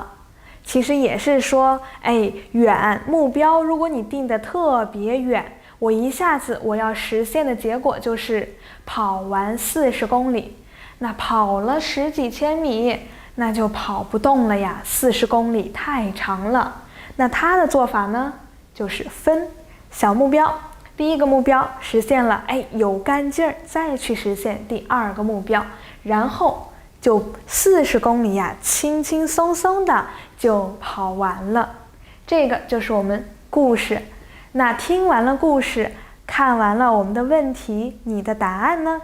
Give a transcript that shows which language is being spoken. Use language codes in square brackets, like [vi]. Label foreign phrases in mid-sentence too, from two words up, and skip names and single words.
[zh] 其實也是說，遠目標如果你定得特別遠，我一下子我要實現的結果就是跑完40公里，那跑了10幾千米，那就跑不動了呀，40公里太長了。那他的做法呢，就是分小目標，第一個目標實現了，有幹勁兒，再去實現第二個目標，然後就40公里輕輕鬆鬆的就跑完了。這個就是我們故事。那聽完了故事，看完了我們的問題，你的答案呢？